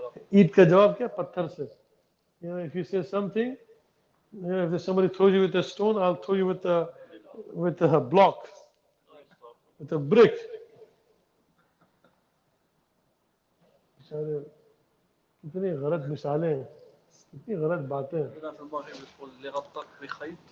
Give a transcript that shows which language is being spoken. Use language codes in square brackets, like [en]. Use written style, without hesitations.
[hi] Eat ka jawab kya? Patthar se. [en] If you say something, if somebody throws you with a stone, I'll throw you with a block, with a brick. [hi] कितनी गलत मिसालें हैं, कितनी गलत बातें हैं. [ar] هنا في المغرب يقول اللي غطاك بخيط